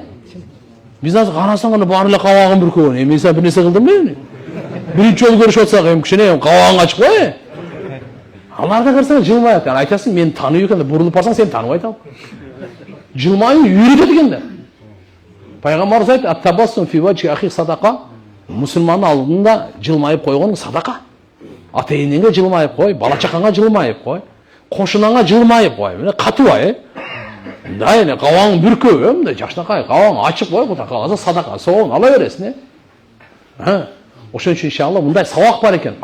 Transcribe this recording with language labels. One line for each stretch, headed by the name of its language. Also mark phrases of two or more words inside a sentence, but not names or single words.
Kyrgyz: Биз азыр карасаң гана баары эле кабагын бүркөгөн. Мен сен бир нерсе кылдым беле? Биринчи жолу көрүшүп атсак, кичине кабагың ачык кой. Аларда карасаң жылмайат. Айтасың, мен таанып экен, бурулуп барсаң сен тааныбайт ал. Жылмайуу үйрөтөт экен да. Пайгамбарыбыз айтты,
Arabic: التبسم في وجه أخيك صدقة.
Kyrgyz: Мусулмандын алдында жылмайып койгон садака. Ата-энеңе жылмайып кой, бала чакаңа жылмайып кой, кошунаңа жылмайып кой. Мына катыбай, мындай эле кабагың бүркөп, мындай жакшынакай кабагың ачык кой, Кудай кааласа садака соон ала бересиң, Ошон үчүн иншалла мындай сабак бар экен.